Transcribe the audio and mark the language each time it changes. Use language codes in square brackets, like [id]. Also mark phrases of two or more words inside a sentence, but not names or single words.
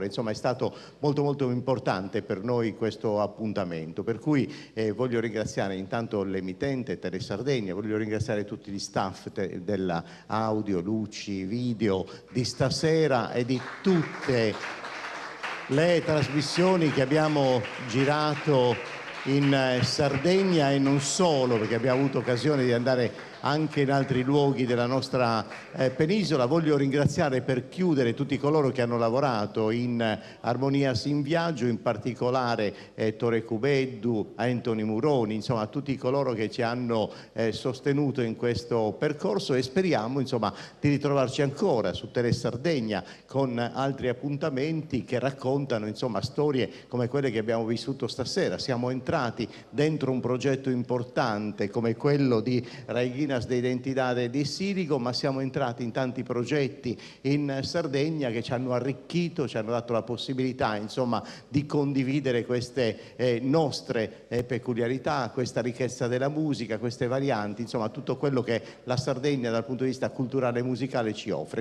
[it] Insomma, è stato molto molto importante per noi questo appuntamento, per cui voglio ringraziare intanto l'emittente Tele Sardegna, voglio ringraziare tutti gli staff della audio, luci, video di stasera e di tutte le trasmissioni che abbiamo girato in Sardegna e non solo, perché abbiamo avuto occasione di andare anche in altri luoghi della nostra penisola. Voglio ringraziare per chiudere tutti coloro che hanno lavorato in Armonias in Viaggio, in particolare Tore Cubeddu, Anthony Muroni, insomma tutti coloro che ci hanno sostenuto in questo percorso, e speriamo insomma di ritrovarci ancora su Tele Sardegna con altri appuntamenti che raccontano insomma storie come quelle che abbiamo vissuto stasera. Siamo entrati dentro un progetto importante come quello di Raiginas de Identidade di Siligo, ma siamo entrati in tanti progetti in Sardegna che ci hanno arricchito, ci hanno dato la possibilità insomma di condividere queste nostre peculiarità, questa ricchezza della musica, queste varianti, insomma tutto quello che la Sardegna dal punto di vista culturale e musicale ci offre.